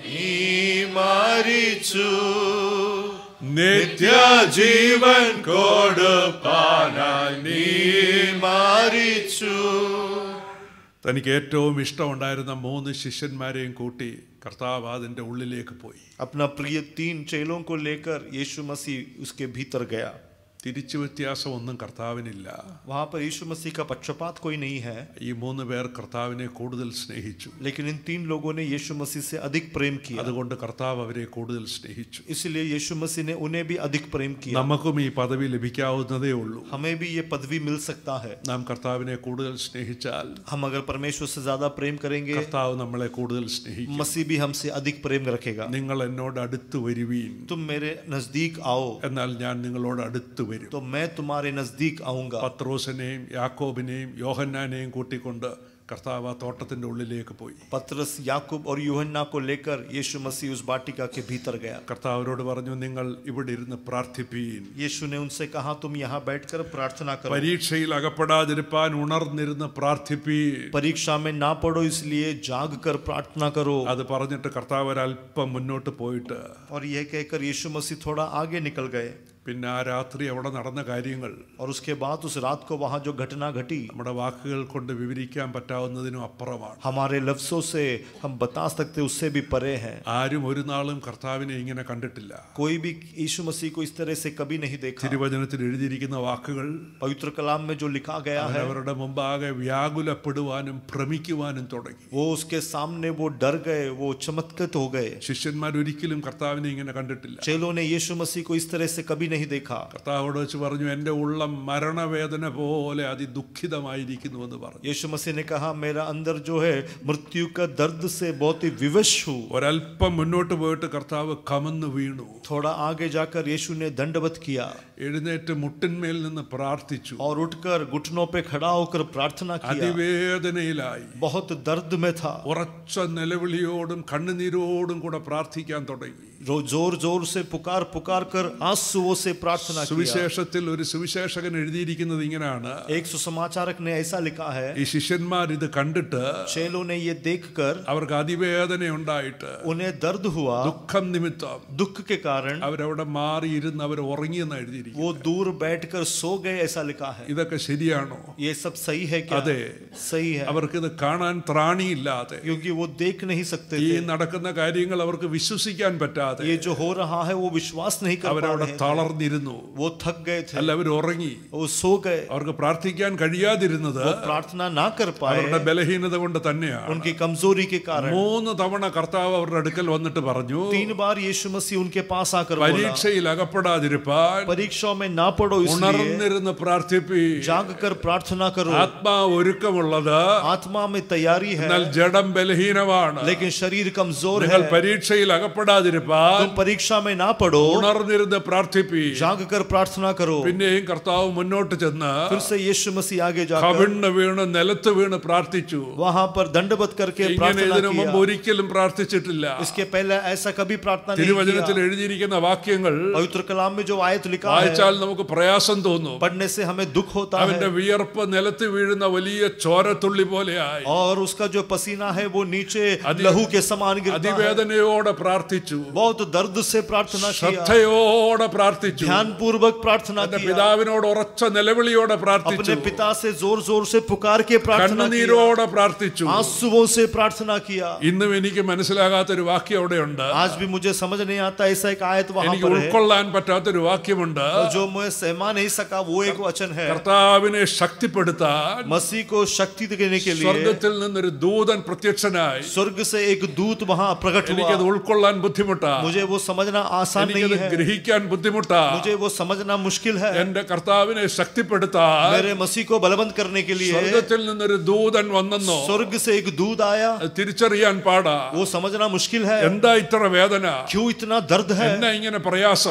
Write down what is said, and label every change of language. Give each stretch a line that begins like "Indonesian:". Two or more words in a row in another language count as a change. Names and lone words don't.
Malayalam: നീ മരിച്ചു. നിത്യജീവൻ കൊടുപ്പാനായി നീ മരിച്ചു. തനിക്ക് ഏറ്റവും ഇഷ്ടമുണ്ടായിരുന്ന 3 ശിഷ്യന്മാരെയും കൂട്ടി കർത്താവ് അതിന്റെ ഉള്ളിലേക്ക് പോയി.
Hindi: अपना प्रिय 3 चेलों को लेकर यीशु मसीह उसके भीतर गया.
Malayalam: തിരിച്ചു വ്യത്യാസം ഒന്നും കർത്താവിനില്ല.
Hindi: वहां पर यीशु मसीह का पक्षपात कोई नहीं है.
Malayalam: ഈ 3 പേർ കർത്താവിനെ കൂടുതൽ സ്നേഹിച്ചു.
Hindi: लेकिन इन 3 लोगों ने यीशु मसीह से अधिक प्रेम किया.
Malayalam: അതുകൊണ്ട് കർത്താവ് അവരെ കൂടുതൽ സ്നേഹിച്ചു.
Hindi: इसलिए यीशु मसीह ने उन्हें भी अधिक प्रेम किया.
Malayalam: നമുക്കും ഈ പദവി ലഭിക്കാവുന്നതേ ഉള്ളൂ.
Hindi: हमें भी ये पदवी मिल सकता है.
Malayalam: നാം കർത്താവിനെ കൂടുതൽ സ്നേഹിച്ചാൽ
Hindi: हम अगर परमेश्वर से ज्यादा प्रेम करेंगे,
Malayalam: കർത്താവ് നമ്മളെ കൂടുതൽ സ്നേഹിക്കും.
Hindi: मसीह भी हमसे अधिक प्रेम रखेगा.
Malayalam: നിങ്ങൾ എന്നോട് അടുത്ത് വരുവീൻ,
Hindi: तुम मेरे नजदीक आओ
Malayalam: എന്നാൽ ഞാൻ നിങ്ങളോട് അടുത്ത് വരും.
Hindi: तो मैं तुम्हारे नजदीक आऊंगा.
Malayalam: പത്രോസിനെയും യാക്കോബിനെയും യോഹന്നാനെയും കൂട്ടിക്കൊണ്ട് കർത്താവ് ആ തോട്ടത്തിന്റെ ഉള്ളിലേക്ക് പോയി.
Hindi: पतरस, याकूब और यूहन्ना को लेकर यीशु मसीह उस वाटिका के भीतर गया.
Malayalam: കർത്താവരോട് പറഞ്ഞു, നിങ്ങൾ ഇവിടെ ഇരുന്ന് പ്രാർത്ഥിപ്പീൻ.
Hindi: यीशु ने उनसे कहा तुम यहाँ बैठकर प्रार्थना करो.
Malayalam: പരീക്ഷയിൽ അകപ്പെടാതിരിപ്പാൻ ഉണർന്നിരുന്ന് പ്രാർത്ഥിപ്പീൻ.
Hindi: परीक्षा में ना पड़ो इसलिए जाग कर प्रार्थना करो.
Malayalam: അത് പറഞ്ഞിട്ട് കർത്താവ് ഒരല്പം മുന്നോട്ട് പോയിട്ട്
Hindi: और यह कहकर यीशु मसीह थोड़ा आगे निकल गए.
Malayalam: പിന്നെ ആ രാത്രി അവിടെ നടന്ന കാര്യങ്ങൾ
Hindi: और उसके बाद उस रात को वहां जो घटना घटी
Malayalam: നമ്മുടെ വാക്കുകൾ കൊണ്ട് വിവരിക്കാൻ പറ്റാവുന്നതിനും അപ്പുറമാണ്.
Hindi: हमारे लफ्जों से हम बता सकते उससे भी परे हैं.
Malayalam: ആരും ഒരു നാളും കർത്താവിനെ ഇങ്ങനെ കണ്ടിട്ടില്ല.
Hindi: कोई भी यीशु मसीह को इस तरह से कभी नहीं देखा.
Malayalam: തിരുവചനത്തിൽ എഴുതിയിരിക്കുന്ന വാക്കുകൾ
Hindi: पवित्र कलाम में जो लिखा गया है,
Malayalam: അവരുടെ മുമ്പാകെ വ്യാകുലപ്പെടുവാനും ഭ്രമിക്കുവാനും തുടങ്ങി.
Hindi: वो उसके सामने वो डर गए, वो चमत्कृत हो गए.
Malayalam: ശിഷ്യന്മാർ ഒരിക്കലും കർത്താവിനെ ഇങ്ങനെ കണ്ടിട്ടില്ല.
Hindi: चेलों ने यीशु मसीह को इस तरह से कभी नहीं नहीं देखा।
Malayalam: കർത്താവോട് വെച്ച് പറഞ്ഞു, എൻ്റെ ഉള്ളം മരണവേദന പോലെ അതിദുഃഖിതമായിരിക്കുന്നു എന്ന് പറഞ്ഞു.
Hindi: यीशु मसीह ने कहा, मेरा अंदर जो है मृत्यु का दर्द से बहुत ही विवश हूँ।
Malayalam: ഒരല്പം മുന്നോട്ട് പോയിട്ട് കർത്താവ് കമന്ന് വീണു.
Hindi: थोड़ा आगे जाकर यीशु ने दंडवत किया,
Malayalam: എഴുന്നേറ്റ് മുട്ടിന്മേൽ നിന്ന് പ്രാർത്ഥിച്ചു.
Hindi: और उठकर घुटनों पे खड़ा होकर प्रार्थना किया।
Malayalam: അതിവേദനയിലായി,
Hindi: बहुत दर्द में था,
Malayalam: ഉറച്ച നിലവിളിയോടും കണ്ണുനീരോടും കൂടെ പ്രാർത്ഥിക്കാൻ തുടങ്ങി.
Hindi: जोर जोर से पुकार पुकार कर आंसुओं से प्रार्थना किया।
Malayalam: സുവിശേഷത്തിൽ ഒരു സുവിശേഷകൻ എഴുതിയിരിക്കുന്നത് ഇങ്ങനെയാണ്.
Hindi: एक सुसमाचारक ने ऐसा लिखा है,
Malayalam: ഈ ശിഷ്യന്മാർ ഇത് കണ്ടിട്ട്
Hindi: चेलों ने ये देखकर
Malayalam: അവർക്ക് അതിവേദന ഉണ്ടായിട്ട്
Hindi: उन्हें दर्द हुआ,
Malayalam: ദുഃഖം നിമിത്തം
Hindi: दुख के कारण
Malayalam: അവരവിടെ മാറിയിരുന്ന് അവർ ഉറങ്ങിയെന്ന് എഴുതിയിരിക്കുന്നു.
Hindi: वो दूर बैठकर सो गए, ऐसा लिखा है।
Malayalam: ഇതൊക്കെ ശരിയാണോ?
Hindi: ये सब सही है क्या?
Malayalam: അതെ,
Hindi: सही है,
Malayalam: അവർക്കിത് കാണാൻ ത്രാണിയില്ലാതെ,
Hindi: क्योंकि वो देख नहीं सकते
Malayalam: ഈ
Hindi: थे।
Malayalam: നടക്കുന്ന കാര്യങ്ങൾ അവർക്ക് വിശ്വസിക്കാൻ പറ്റാതെ
Hindi: ये जो हो रहा है वो विश्वास नहीं कर पा
Malayalam: അവരവിടെ
Hindi: रहे थे।
Malayalam: തളർന്നിരുന്നു.
Hindi: वो थक गए थे,
Malayalam: അല്ല, അവർ ഉറങ്ങി.
Hindi: वो सो गए।
Malayalam: അവർക്ക് പ്രാർത്ഥിക്കാൻ കഴിയാതിരുന്നത്
Hindi: वो प्रार्थना ना कर
Malayalam: അവരുടെ
Hindi: पाए,
Malayalam: ബലഹീനത കൊണ്ട് തന്നെയാണ്.
Hindi: उनकी कमजोरी के कारण।
Malayalam: 3 തവണ കർത്താവ് അവരുടെ അടുക്കൽ വന്നിട്ട് പറഞ്ഞു,
Hindi: 3 बार यीशु मसीह उनके पास आकर बोला,
Malayalam: പരീക്ഷയിൽ അകപ്പെടാതിരിപ്പാൻ
Hindi: परीक्षाओं में ना पड़ो, इसलिए
Malayalam: ഉണർന്നിരുന്ന് പ്രാർത്ഥിപ്പി.
Hindi: जाग कर प्रार्थना करो।
Malayalam: ആത്മാവ് ഒരുക്കമുള്ളത്,
Hindi: आत्मा में तैयारी है,
Malayalam: എന്നാൽ ജഡം ബലഹീനമാണ്.
Hindi: लेकिन शरीर कमजोर
Malayalam: നിങ്ങൾ
Hindi: है।
Malayalam: പരീക്ഷയിൽ അകപ്പെടാതിരിപ്പാൻ
Hindi: तुम परीक्षा में ना पड़ो,
Malayalam: ഉണർന്നിരുന്ന് പ്രാർത്ഥിപ്പി.
Hindi: जाग कर प्रार्थना करो।
Malayalam: പിന്നെയും കർത്താവ് മുന്നോട്ട് ചെന്ന്
Hindi: फिर से यीशु मसीह आगे जाकर
Malayalam: കവിണ്ണ് വീണ് നിലത്ത് വീണ് പ്രാർത്ഥിച്ചു.
Hindi: वहां पर दंडवत करके
Malayalam: ഇങ്ങനെ
Hindi: प्रार्थना
Malayalam: ഇതിനു മുമ്പ്
Hindi: किया।
Malayalam: ഒരിക്കലും പ്രാർത്ഥിച്ചിട്ടില്ല.
Hindi: इसके पहले ऐसा कभी प्रार्थना नहीं
Malayalam: തിരുവചനത്തിൽ
Hindi: किया।
Malayalam: എഴുതിയിരിക്കുന്ന വാക്യങ്ങൾ
Hindi: पवित्र कलाम में जो आयत लिखा है,
Malayalam: വായിച്ചാൽ നമുക്ക് പ്രയാസം തോന്നും.
Hindi: पढ़ने से हमें दुख होता
Malayalam: അവന്റെ
Hindi: है,
Malayalam: വിയർപ്പ് നിലത്ത് വീഴുന്ന വലിയ ചോരത്തുള്ളി പോലെയായി.
Hindi: और उसका जो पसीना है वो नीचे लहू के समान गिरता है।
Malayalam: അതിവേദനയോടെ പ്രാർത്ഥിച്ചു,
Hindi: बहुत दर्द से प्रार्थना किया,
Malayalam: ശ്രദ്ധയോടെ പ്രാർത്ഥിച്ചു,
Hindi: ध्यान पूर्वक प्रार्थना
Malayalam: തന്റെ
Hindi: किया,
Malayalam: പിതാവിനോട് ഉറച്ച നിലവിളിയോടെ പ്രാർത്ഥിച്ചു,
Hindi: अपने पिता से जोर जोर से पुकार के प्रार्थना किया,
Malayalam: കണ്ണുനീരോടെ പ്രാർത്ഥിച്ചു.
Hindi: आंसुओं से प्रार्थना किया।
Malayalam: ഇന്നും എനിക്ക് മനസ്സിലാകാത്തൊരു വാക്യം അവിടെയുണ്ട്.
Hindi: आज भी मुझे समझ नहीं आता, ऐसा एक आयत वहां
Malayalam: എനിക്ക്
Hindi: पर है,
Malayalam: ഉൾക്കൊള്ളാൻ പറ്റാത്തൊരു വാക്യമുണ്ട്.
Hindi: जो मुझे सहमा नहीं सका। वो एक वचन है,
Malayalam: കർത്താവിനെ ശക്തിപ്പെടുത്താൻ
Hindi: मसीह को शक्ति देने के लिए
Malayalam: സ്വർഗത്തിൽ നിന്നൊരു ദൂതൻ പ്രത്യക്ഷനായി.
Hindi: स्वर्ग से एक दूत वहां प्रकट
Malayalam: എനിക്കത്
Hindi: हुआ।
Malayalam: ഉൾക്കൊള്ളാൻ ബുദ്ധിമുട്ടാ,
Hindi: मुझे वो समझना आसान नहीं
Malayalam: എനിക്കത്
Hindi: है,
Malayalam: ഗ്രഹിക്കാൻ ബുദ്ധിമുട്ടാ.
Hindi: मुझे वो समझना मुश्किल है।
Malayalam: എന്റെ കർത്താവിനെ ശക്തിപ്പെടുത്താൻ
Hindi: मेरे मसीह को बलवंत करने के लिए
Malayalam: സ്വർഗത്തിൽ നിന്നൊരു ദൂതൻ വന്നെന്നോ
Hindi: स्वर्ग से एक दूत आया,
Malayalam: അത് തിരിച്ചറിയാൻ പാടാ.
Hindi: वो समझना मुश्किल है।
Malayalam: എന്താ ഇത്ര വേദന,
Hindi: क्यों इतना दर्द है,
Malayalam: എന്നാ ഇങ്ങനെ പ്രയാസം,